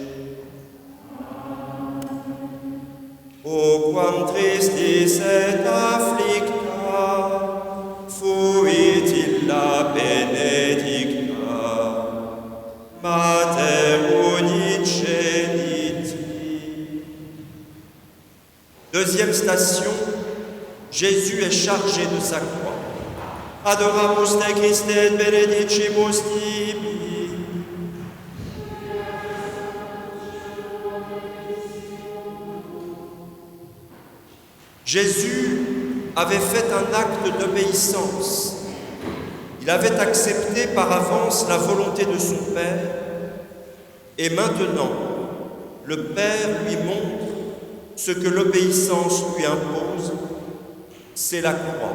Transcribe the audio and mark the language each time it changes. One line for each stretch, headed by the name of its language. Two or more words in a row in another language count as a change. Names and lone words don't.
Latin: O quam tristis et afflicta fuit illa benedicta Mater uniceniti.
French: Deuxième station, Jésus est chargé de sa croix.
Latin: Adoramus te Christe et benedicimus tibi.
French: Jésus avait fait un acte d'obéissance. Il avait accepté par avance la volonté de son Père et maintenant, le Père lui montre ce que l'obéissance lui impose, c'est la croix.